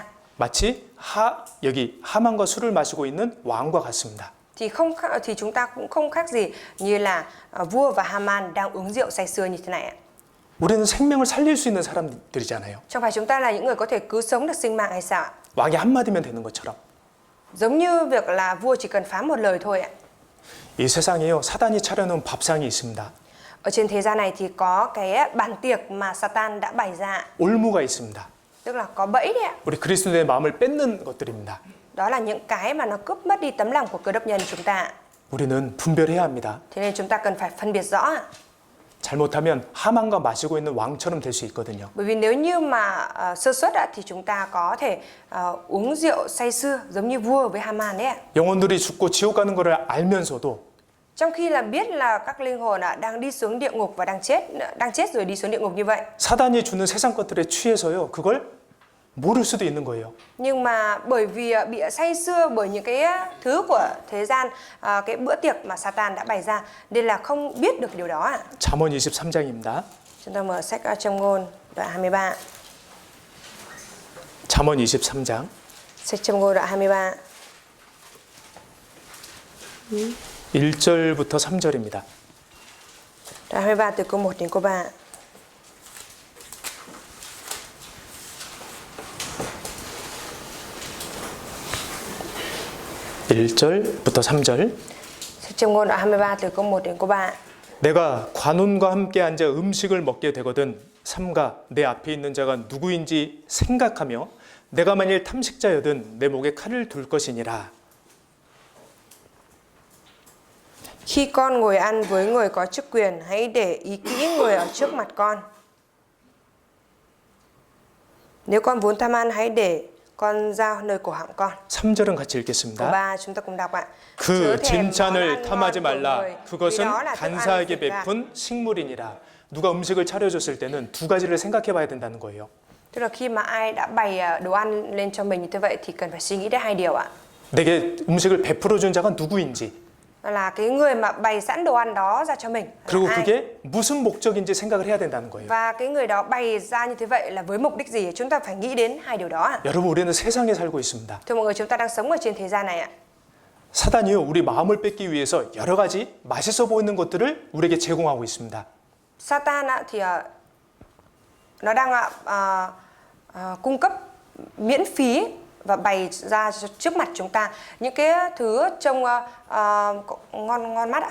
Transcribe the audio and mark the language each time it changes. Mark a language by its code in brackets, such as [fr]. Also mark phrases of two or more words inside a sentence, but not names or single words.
[ko] 마치 여기 하만과 술을 마시고 있는 왕과 같습니다. [vi] thì chúng ta cũng không khác gì như là vua và Haman đang uống rượu say sưa như thế này ạ. [ko] 우리는 생명을 살릴 수 있는 사람들이잖아요. [vi] Chẳng phải chúng ta là những người có thể cứu sống được sinh mạng hay sao ạ? [ko] 왕이 한마디면 되는 것처럼. [vi] Giống như việc là vua chỉ cần phán một lời thôi ạ. [ko] 이 세상에요, 사단이 차려놓은 밥상이 있습니다. [vi] Ở trên thế gian này thì có cái bàn tiệc mà Satan đã bày ra, [ko] 올무가 있습니다. [vi] tức là có bẫy đấy ạ. [ko] 우리 그리스도의 마음을 뺏는 것들입니다. [vi] Đó là những cái mà nó cướp mất đi tấm lòng của cơ đốc nhân chúng ta. [ko] 우리는 분별해야 합니다. [vi] Thế nên chúng ta cần phải phân biệt rõ ạ. [ko] 잘못하면 하만과 마시고 있는 왕처럼 될 수 있거든요. [vi] Bởi vì nếu như mà sơ suất thì chúng ta có thể uống rượu say sưa giống như vua với Haman đấy ạ. [ko] 영혼들이 죽고 지옥 가는 것을 알면서도 [vi] Trong khi là biết là các linh hồn đang đi xuống địa ngục và đang chết rồi đi xuống địa ngục như vậy. [ko] 사단이 주는 세상 것들에 취해서요, 그걸 모를 수도 있는 거예요. [vi] Nhưng mà bởi vì bị say sưa bởi những cái thứ của thế gian, cái bữa tiệc mà Satan đã bày ra, nên là không biết được điều đó ạ. [ko] 잠언 23장입니다. [vi] Chúng ta mở sách Châm ngôn đoạn 23. [ko] 잠언 23장 [vi] Sách Châm ngôn đoạn 23. [ko] 1절부터 3절입니다. [vi] Đoạn 23 từ câu 1 đến câu 3. [ko] (1절부터 3절) [vi] Sách Châm ngôn đoạn 23 từ câu 1 đến câu 3. [ko] 내가 관원과 함께 앉아 음식을 먹게 되거든 삼가 내 앞에 있는 자가 누구인지 생각하며 내가 만일 탐식자여든 내 목에 칼을 둘 것이니라. [vi] Khi con ngồi ăn với người có chức quyền, hãy để ý kỹ người ở trước mặt con. Nếu con vốn tham ăn, hãy để con dao nơi cổ họng con. [ko] 3절은 같이 [vi] Câu [ko] 읽겠습니다. [vi] 3 chúng ta cùng đọc ạ. [ko] 그 [vi] Chớ thèm món [ko] 진찬을 [vi] ăn [ko] 탐하지 [vi] ngon của [ko] 말라. [vi] người, [ko] 그것은 [vi] vì đó là thức ăn [ko] 간사하게 [vi] thịt gà. [ko] 베푼 식물이니라. 누가 음식을 차려줬을 때는 두 가지를 생각해 봐야 된다는 거예요. [vi] Tức là khi mà ai đã bày đồ ăn lên cho mình như thế vậy thì cần phải suy nghĩ đến hai điều ạ. [ko] 내게 음식을 베풀어 준 자가 누구인지, [vi] Là cái người mà bày sẵn đồ ăn đó ra cho mình là [ko] 그리고 [vi] ai? [ko] 그게 무슨 목적인지 생각을 해야 된다는 거예요. [vi] Và cái người đó bày ra như thế vậy là với mục đích gì? Chúng ta phải nghĩ đến hai điều đó ạ. [ko] 여러분, 우리는 세상에 살고 있습니다. [vi] Thưa mọi người, chúng ta đang sống ở trên thế gian này ạ. [ko] 사단이요, 우리 마음을 뺏기 위해서 여러 가지 맛있어 보이는 것들을 우리에게 제공하고 있습니다. [vi] Satan thì nó đang cung cấp miễn phí và bày ra trước mặt chúng ta những cái thứ trông ngon mắt ạ.